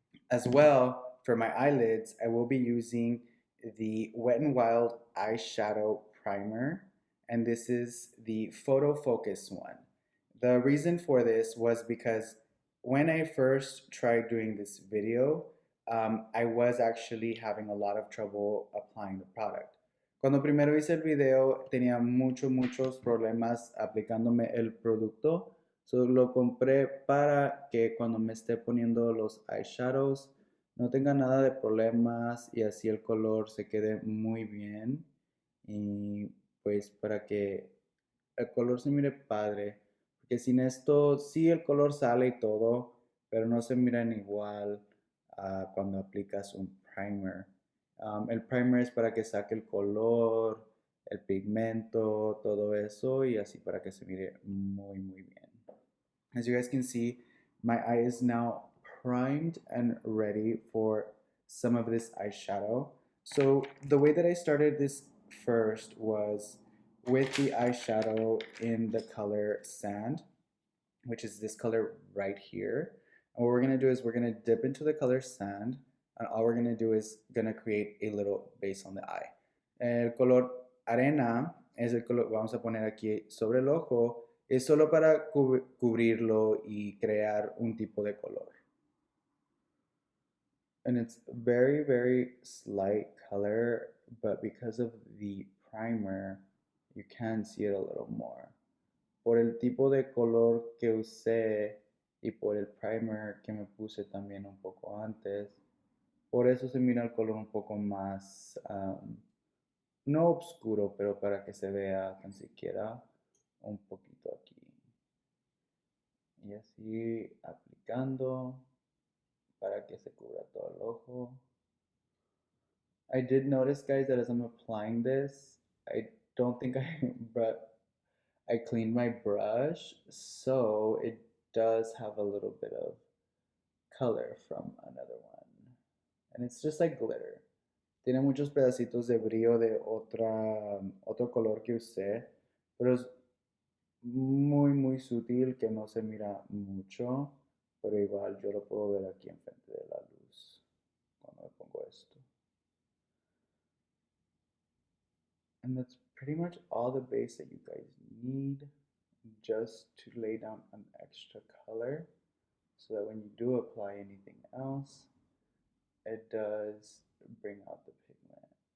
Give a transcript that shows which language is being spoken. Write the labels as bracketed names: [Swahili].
[English] As well, for my eyelids, I will be using the Wet n Wild eyeshadow primer, and this is the Photo Focus one. The reason for this was because when I first tried doing this video, I was actually having a lot of trouble applying the product. [Spanish] Cuando primero hice el video tenía muchos problemas aplicándome el producto. So lo compré para que cuando me esté poniendo los eyeshadows no tenga nada de problemas y así el color se quede muy bien. Y pues para que el color se mire padre. Porque sin esto sí el color sale y todo, pero no se miran igual cuando aplicas un primer. El primer es para que saque el color, el pigmento, todo eso y así para que se mire muy bien. [English] As you guys can see, my eye is now primed and ready for some of this eyeshadow. So the way that I started this first was with the eyeshadow in the color Sand, which is this color right here. And what we're gonna do is we're gonna dip into the color Sand, and all we're gonna do is gonna create a little base on the eye. [Spanish] El color Arena es el color, vamos a poner aquí sobre el ojo, es solo para cubrirlo y crear un tipo de color. [English] And it's very slight color, but because of the primer, you can see it a little more. [Spanish] Por el tipo de color que usé y por el primer que me puse también un poco antes, por eso se mira el color un poco más, no oscuro, pero para que se vea tan siquiera un poquito aquí. Y así aplicando para que se cubra todo el ojo. [English] I did notice, guys, that as I'm applying this, I don't think I cleaned my brush, so it does have a little bit of color from another one. And it's just like glitter. [Spanish] Tiene muchos pedacitos de brillo de otro color que usé, pero es muy sutil que no se mira mucho, pero igual yo lo puedo ver aquí enfrente de la luz cuando me pongo esto. [English] And that's pretty much all the base that you guys need just to lay down an extra color so that when you do apply anything else, it does bring out the pigment.